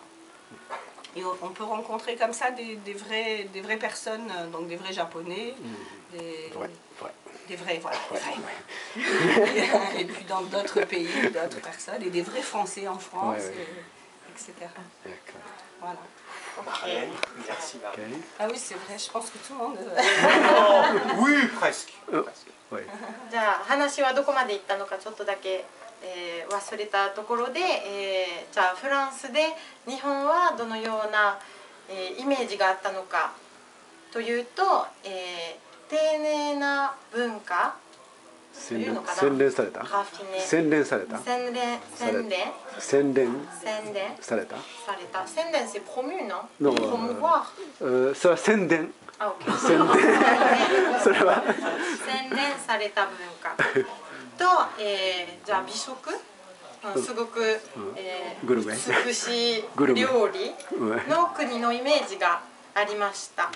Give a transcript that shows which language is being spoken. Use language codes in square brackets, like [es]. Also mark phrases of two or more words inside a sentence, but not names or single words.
[fr] Et on peut rencontrer comme ça des vraies personnes, donc des vrais Japonais, des vrais, voilà, des vrais. Et puis dans d'autres pays, d'autres personnes, et des vrais Français en France, etc. Voilà. Merci Marie. Ah oui, c'est vrai, je pense que tout le monde... Oui, presque. [ja] じゃあ話はどこまで行ったのかちょっとだけ、忘れたところで、じゃあフランスで日本はどのような、イメージがあったのかというと、丁寧な文化というのかな。洗練された。洗練された。洗練された。 [fr] 洗練 c'est promu non? Non. Promouvoir. [ja] それは宣伝。あ、OK。宣伝。それは。洗練された文化と、じゃあ美食、すごく、美しい料理の国のイメージがありました。